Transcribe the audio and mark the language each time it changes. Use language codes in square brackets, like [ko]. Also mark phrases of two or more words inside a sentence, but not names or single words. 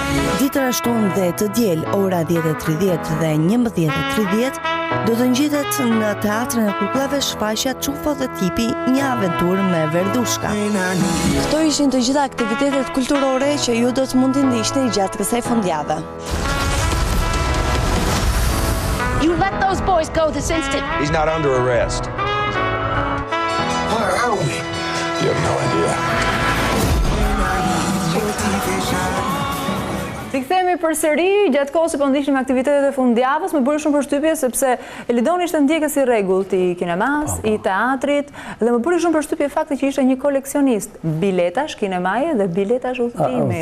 [sq] Ditën e shtunë dhe të diel, ora 10:30 dhe 11:30, do të ngjitet në Teatrin e Kukullave shfaqja Çufo dhe Tipi, një aventurë me verdhushka. Këto ishin të gjitha aktivitetet kulturore që ju do të mundi ndiqni gjatë kësaj fundjavë. [en] You let those boys go this instant. He's not under arrest. Where are we? You have no idea. [sq] Rikthehemi përsëri gjatë kohës që po ndiqnim aktivitetet e fundjavës, më bëri shumë përshtypje sepse Helidoni ishte ndjekës i rregullt i kinemas, i teatrit, dhe më bëri shumë përshtypje fakti që ishte një koleksionist biletash kinemaje dhe biletash udhëtimi.